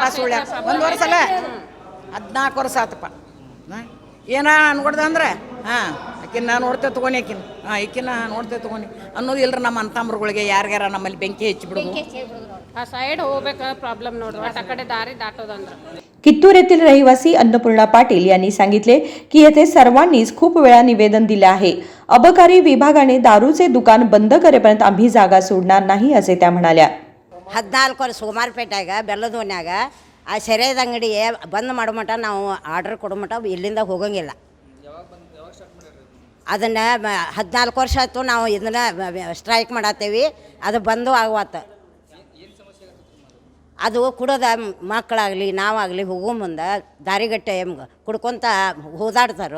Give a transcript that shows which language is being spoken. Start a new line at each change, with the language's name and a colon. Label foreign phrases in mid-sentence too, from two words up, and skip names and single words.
Kannada: ಸುಳ್ಳ್ಯಾಕ 1 ವರ್ಷ ಅಲ್ಲ 14 ವರ್ಷ ಆತಪ್ಪ. ಏನ ಅನ್ಕೊಡ್ದ ಅಂದ್ರೆ ಆಕಿನ ನೋಡ್ತೇವೆ ತೊಗೊಂಡು ಈಕಿನ ನೋಡ್ತೇವೆ ತೊಗೊಂಡು ಅನ್ನೋದು ಇಲ್ರಿ. ನಮ್ಮ ಅಂತಂಬ್ರುಗಳಿಗೆ ಯಾರ್ಯಾರ ನಮ್ಮಲ್ಲಿ ಬೆಂಕಿ ಹೆಚ್ಚಿಬಿಡೋದು. ಆ ಸೈಡ್ ಹೋಗ್ಬೇಕು ಪ್ರಾಬ್ಲಮ್ ನೋಡ್ರಿ. ಆ ಕಡೆ ದಾರಿ ದಾಟೋದಂದ್ರೆ.
Marathi: कित्तूर येथील रहिवासी अन्नपूर्णा पाटील यांनी सांगितले की येथे सर्वांनीच खूप वेळा निवेदन दिले आहे. अबकारी विभागाने दारूचे दुकान बंद करेपर्यंत आम्ही जागा सोडणार नाही असे त्या म्हणाल्या.
Kannada: 14 ವರ್ಷ ಸೋಮಾರಪೇಟೆಯಾಗ ಬೆಲ್ಲದೋನ್ಯಾಗ ಆ ಸೆರೆದ ಅಂಗಡಿ ಬಂದ್ ಮಾಡೋ ಮಟ ನಾವು ಆರ್ಡರ್ ಕೊಡೋ ಮಟ ಇಲ್ಲಿಂದ ಹೋಗಂಗಿಲ್ಲ. ಅದನ್ನು 14 ವರ್ಷ ಆಯ್ತು ನಾವು ಇದನ್ನು ಸ್ಟ್ರೈಕ್ ಮಾಡತ್ತೇವೆ. ಅದು ಬಂದು ಆಗುವತ್ತ. ಅದು ಕುಡೋದ ಮಕ್ಕಳಾಗಲಿ ನಾವಾಗಲಿ ಹೋಗೋ ಮುಂದೆ ದಾರಿಗಟ್ಟೆ ಕುಡ್ಕೊತ ಹೋದಾಡ್ತಾರೆ.